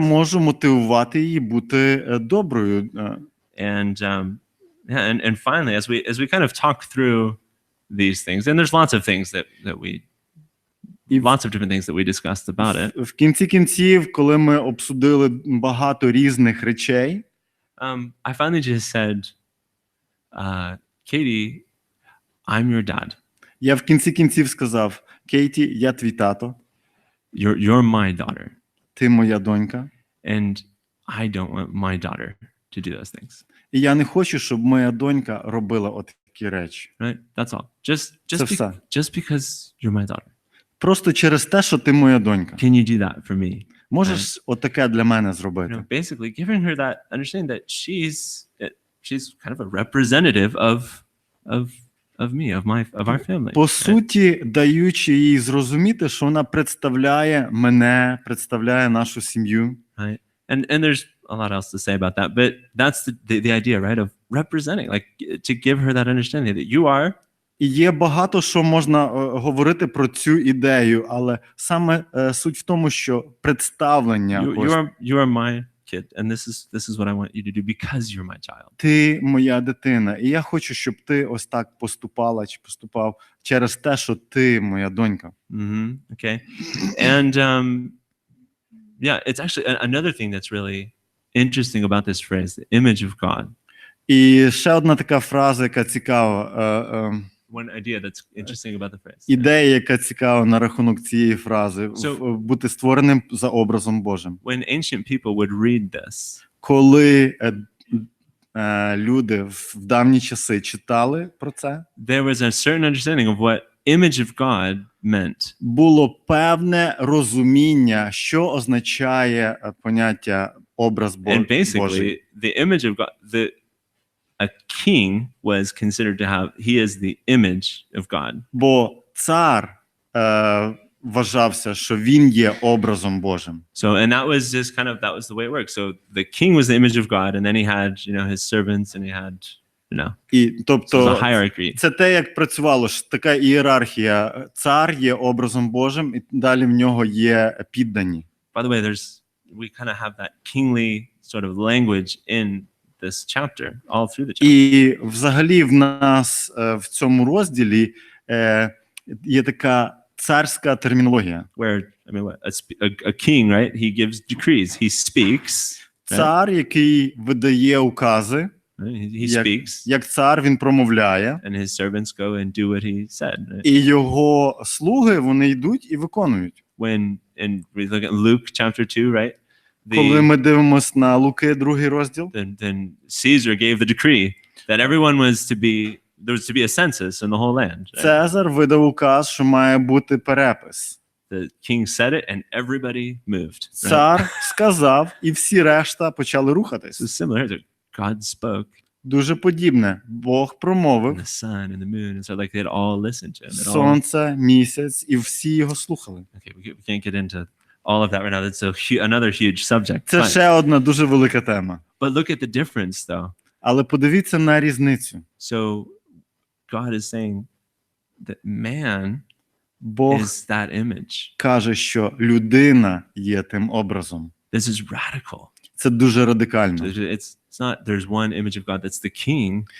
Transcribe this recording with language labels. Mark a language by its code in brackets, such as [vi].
[uk] можу мотивувати її бути доброю? [en] And and finally, as we kind of talk through these things, and there's lots of things that we lots of different things that we discussed about it. [uk] В кінці кінців, коли ми обсудили багато різних речей, [en] I finally just said, Katie, I'm your dad. [uk] Я в кінці кінців сказав: Кейті, я твій тато. [en] You're my daughter. [uk] Ти моя донька. [en] And I don't want my daughter to do those things. [uk] І я не хочу, щоб моя донька робила отакі речі. [en] Right? That's all. Just because you're my daughter. [uk] Просто через те, що ти моя донька. [en] Can you do that for me? [uk] Можеш отаке для мене зробити? [en] You know, basically giving her that understanding that she's kind of a representative of me, of our family. [uk] По суті, даючи їй зрозуміти, що вона представляє мене, представляє нашу сім'ю. [en] Right? And there's a lot else to say about that, but that's the idea, right, of representing, like to give her that understanding that you are. [uk] І є багато, що можна говорити про цю ідею, але саме суть в тому, що представлення. [en] You are my kid, and this is what I want you to do because you're my child. [uk] Ти моя дитина, і я хочу, щоб ти ось так поступала чи поступав через те, що ти моя донька. [en] Okay. And yeah, it's actually another thing that's really interesting about this phrase, the image of God. [uk] І ще одна така фраза, яка цікава. [en] One idea that's interesting about the phrase. [uk] Ідея, яка цікава на рахунок цієї фрази, бути створеним за образом Божим. [en] When ancient people would read this, [uk] коли люди в давні часи читали про це, [en] there was a certain understanding of what image of God meant. [uk] Було певне розуміння, що означає поняття образ Божий. [en] And basically, the image of God, a king was considered to have, he is the image of God. [uk] Бо цар вважався, що він є образом Божим. [en] So, and that was just that was the way it worked. So the king was the image of God, and then he had, his servants, and he had, [uk] І, [en] so it was a [uk] тобто, [en] hierarchy. [uk] це те, як працювало, що така ієрархія. Цар є образом Божим, і далі в нього є піддані. [en] By the way, we kind of have that kingly sort of language in this chapter, all through the chapter. [uk] І взагалі в нас в цьому розділі є така царська термінологія. [en] Where, I mean, a king, right? He gives decrees. He speaks. [uk] Цар, який видає укази, [en] He speaks. [uk] як цар, він промовляє. [en] And his servants go and do what he said. Right? [uk] І його слуги, вони йдуть і виконують. [en] When we look at Luke chapter 2, right? [uk] Коли ми дивимося на Луки, 2 розділ, [en] then Caesar gave the decree that everyone there was to be a census in the whole land. Right? [uk] Цезар видав указ, що має бути перепис. [en] The king said it and everybody moved. Right? [uk] Цар сказав, і всі решта почали рухатись. [en] So similar to God spoke. [uk] Дуже подібне. Бог промовив. [en] And the sun and the moon, and so like they'd all listen to him. [uk] Сонце, місяць, і всі його слухали. [en] Okay, we can't get into all of that right now. That's another huge subject. [uk] Це ще одна дуже велика тема. [en] But look at the difference, though. [uk] Але подивіться на різницю. [en] So God is saying that man [uk] Бог [en] is that image. [uk] каже, що людина є тим образом. [en] This is radical. [uk] Це дуже радикально. [en] It's not there's one image of God that's the king.